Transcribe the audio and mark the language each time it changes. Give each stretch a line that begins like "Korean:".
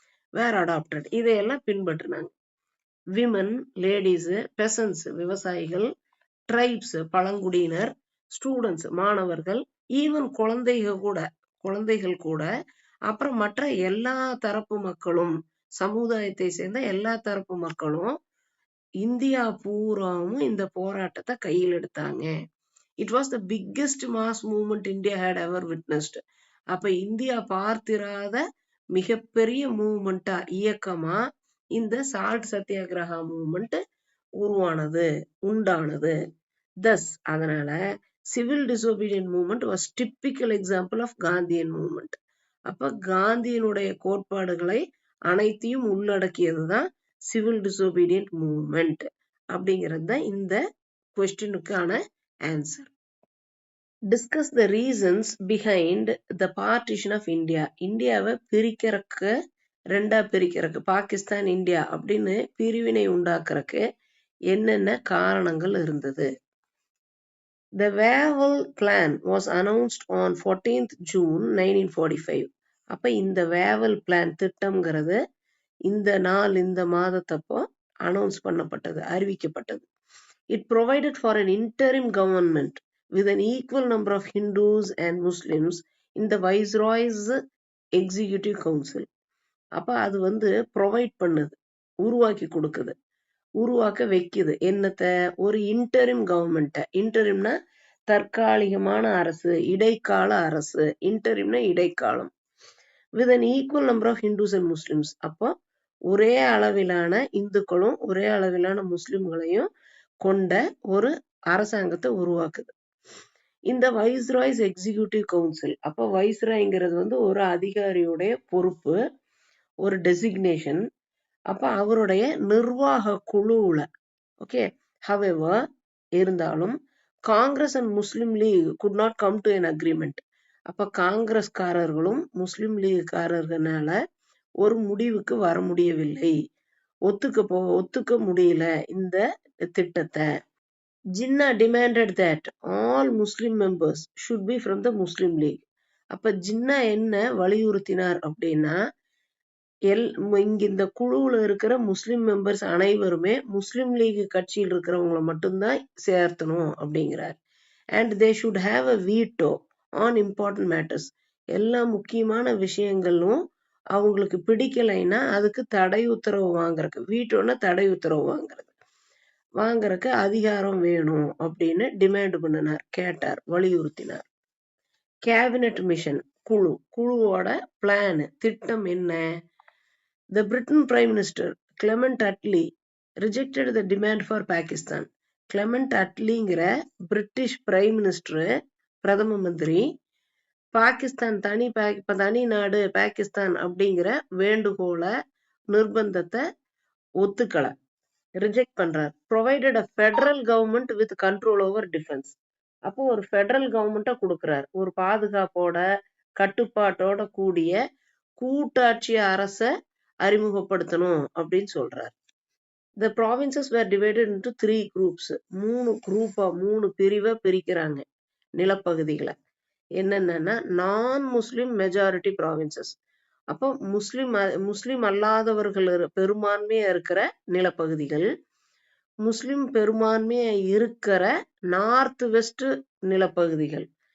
Tamil: வேற அடாப்டட், இதையெல்லாம் பின்பற்றினாங்க. Women, ladies, பெசன்ஸ் விவசாயிகள், ட்ரைப்ஸ் பழங்குடியினர், ஸ்டூடெண்ட்ஸ் மாணவர்கள், ஈவன் குழந்தைகள் கூட, அப்புறம் மற்ற எல்லா தரப்பு மக்களும், சமுதாயத்தை சேர்ந்த எல்லா தரப்பு மக்களும் இந்தியா பூராவும் இந்த போராட்டத்தை கையில் எடுத்தாங்க.
English: It was the biggest mass movement India had ever witnessed.
Tamil: அப்ப இந்தியா பார்த்திராத மிகப்பெரிய மூவ்மெண்டா இயக்கமா இந்த சால்ட் சத்தியாகிரகா மூவ்மெண்ட் உண்டானது.
English: Thus,
Tamil: அதனால
English: civil disobedient movement was typical example of Gandhian movement.
Tamil: அப்ப காந்தியினுடைய கோட்பாடுகளை அனைத்தையும் உள்ளடக்கியதுதான் சிவில் டிசோபீடியன்ட் மூவ்மெண்ட் அப்படிங்கிறது தான் இந்த கொஸ்டினுக்கான answer.
English: Discuss the reasons behind the partition of India.
Tamil: இந்தியாவை பிரிக்கிறதுக்கு ரெண்டா பிரிக்கிறதுக்கு பாகிஸ்தான் இந்தியா அப்படின்னு பிரிவினை உண்டாக்குறதுக்கு என்னென்ன காரணங்கள் இருந்தது?
English: The Wavell Plan was announced on 14th June 1945.
Tamil: அப்ப இந்த வேவல் பிளான் திட்டம்ங்கிறது இந்த மாதத்தப்போ அனௌன்ஸ் பண்ணப்பட்டது, அறிவிக்கப்பட்டது.
English: It provided for an interim government with an equal number of Hindus and Muslims in the Viceroy's Executive Council.
Tamil: அப்ப அது ப்ரொவைட் பண்ணுது, உருவாக்கி கொடுக்குது, உருவாக்க வைக்குது. என்னத்த? ஒரு இன்டரிம் கவர்மெண்ட். இன்டரிம்னா தற்காலிகமான அரசு, இடைக்கால அரசு. இன்டரிம்னா இடைக்காலம்.
English: With an equal number of Hindus and Muslims.
Tamil: அப்போ ஒரே அளவிலான இந்துக்களும் ஒரே அளவிலான முஸ்லிம்களையும் கொண்ட ஒரு அரசாங்கத்தை உருவாக்குது. இந்த வைஸ்ராய்ஸ் எக்ஸிக்யூட்டிவ் கவுன்சில். அப்போ வைஸ்ராய்ங்கிறது ஒரு அதிகாரியுடைய பொறுப்பு, ஒரு டெசிக்னேஷன். அப்ப அவருடைய நிர்வாக குழுவுல ஓகே.
English: however,
Tamil: இருந்தாலும்
English: Congress and Muslim League could not come to an agreement.
Tamil: அப்ப காங்கிரஸ்காரர்களும் முஸ்லிம் லீக்காரர்களால ஒரு முடிவுக்கு வர முடியவில்லை, ஒத்துக்க முடியல இந்த திட்டத்தை.
English: Jinnah demanded that all Muslim members should be from the Muslim League.
Tamil: அப்ப ஜின்னா என்ன வலியுறுத்தினார் அப்படின்னா, இங்க இந்த குழுவுல இருக்கிற முஸ்லிம் மெம்பர்ஸ் அனைவருமே முஸ்லிம் லீக் கட்சியில் இருக்கிறவங்கள மட்டும்தான் சேர்த்தணும் அப்படிங்கிறார்.
English: And they should have a veto on important matters.
Tamil: எல்லா முக்கியமான விஷயங்களும் அவங்களுக்கு பிடிக்கலைன்னா அதுக்கு தடை உத்தரவு வாங்குறதுக்கு, வீட்டோன்னா தடை உத்தரவு வாங்குறதுக்கு அதிகாரம் வேணும் அப்படின்னு டிமாண்ட் பண்ணினார், கேட்டார், வலியுறுத்தினார். கேபினட் மிஷன் குழுவோட பிளான், திட்டம் என்ன?
English: The Britain Prime Minister Clement Attlee rejected the demand for Pakistan.
Tamil: Clement Attleeங்கிற British prime minister, பிரதம மந்திரி, பாகிஸ்தான் தனி நாடு பாகிஸ்தான் அப்படிங்கிற வேண்டுகோளை, நிர்பந்தத்தை ஒத்துக்கல, ரிஜெக்ட் பண்றார்.
English: Provided a federal government with control over defence.
Tamil: அப்போ ஒரு ஃபெடரல் கவர்மெண்ட்டை கொடுக்கிறார், ஒரு பாதுகாப்போட கட்டுப்பாட்டோட கூடிய கூட்டாட்சி அரசை அறிமுகப்படுத்தணும் அப்படின்னு சொல்றார்.
English: The provinces were divided into 3 groups.
Tamil: 3 பிரிவா பிரிக்கிறாங்க நிலப்பகுதிகளை. என்னென்னா
English: நான் Muslim majority provinces.
Tamil: அப்போ முஸ்லிம் அல்லாதவர்கள் பெரும்பான்மையா இருக்கிற நிலப்பகுதிகள், முஸ்லிம் பெரும்பான்மையா இருக்கிற நார்த் வெஸ்ட் நிலப்பகுதிகள்.